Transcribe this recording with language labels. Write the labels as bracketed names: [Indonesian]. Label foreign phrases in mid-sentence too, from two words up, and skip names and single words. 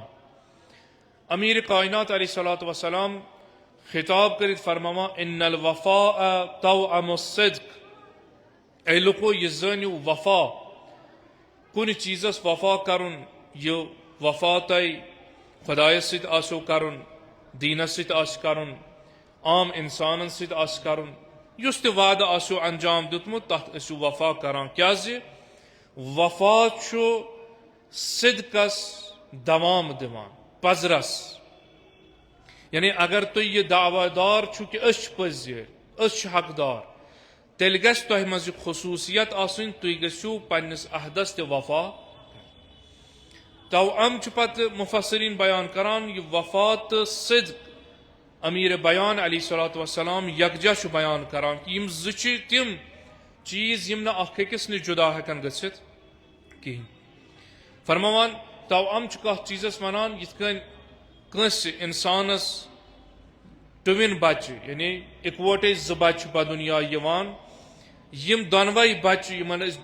[Kashmiri] امیر کائنات [Arabic] علیہ الصلوۃ والسلام [Kashmiri] خطاب کرت فرماوا [Arabic] ان الوفاء توأم الصدق، [Kashmiri] اے لوکو یہ زانیو وفا، کن چیزس وفا کرن، یہ وفا تئی خدایس سۭتۍ آسو کرن، دینس سۭتۍ آسہِ کرن، عام انسانن سۭتۍ آسہِ کرن، یس تہ وعدہ آسو انجام دیتمت تتھ ٲسِو وفا کران، کیازِ وفا چھُ صدقس دوام دِوان، پزرس۔ یعنی اگر تُہۍ یہ دعوی دار چھُ کہ أسۍ چھِ پٔزۍ، أسۍ چھِ حقدار، تیٚلہِ گژھِ تۄہہِ منٛز یہِ خصوٗصیت آسٕنۍ تُہۍ گٔژھِو پننس عہدس تہِ وفا۔ توأم چھ پتہ مفسرین بیان کران یہ وفا تو صدق امیر بیان [Arabic] علیہ الصلوۃ والسلام [Kashmiri] یکجا چھ بیان کران کہ یم زٕ تم چیز یم نہ اخ أکس نش جدا ہیکن گژھِتھ کہین۔ فرماوان توأم چھ کتھ چیزس ونان یتھ کن کٲنٛسہِ انسانس ٹوین بچہ، یعنی اکوٹے زٕ بچہ بدنیا یوان، یم دۄنوے بچہ یمن أسۍ